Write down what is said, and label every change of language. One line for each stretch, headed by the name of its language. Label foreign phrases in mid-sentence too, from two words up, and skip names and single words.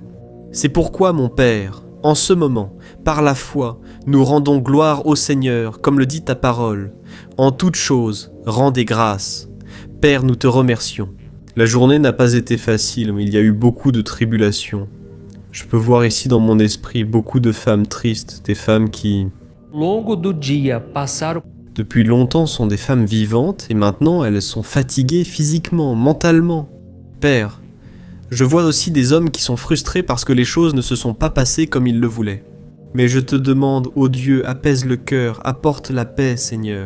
French: C'est pourquoi, mon Père, en ce moment, par la foi, nous rendons gloire au Seigneur, comme le dit ta parole. En toutes choses, rendez grâce. Père, nous te remercions. La journée n'a pas été facile, mais il y a eu beaucoup de tribulations. Je peux voir ici dans mon esprit beaucoup de femmes tristes, des femmes qui,
Portuguese: Ao longo do dia, passaram
French: depuis longtemps, sont des femmes vivantes et maintenant elles sont fatiguées physiquement, mentalement. Père, je vois aussi des hommes qui sont frustrés parce que les choses ne se sont pas passées comme ils le voulaient. Mais je te demande, ô Dieu, apaise le cœur, apporte la paix, Seigneur.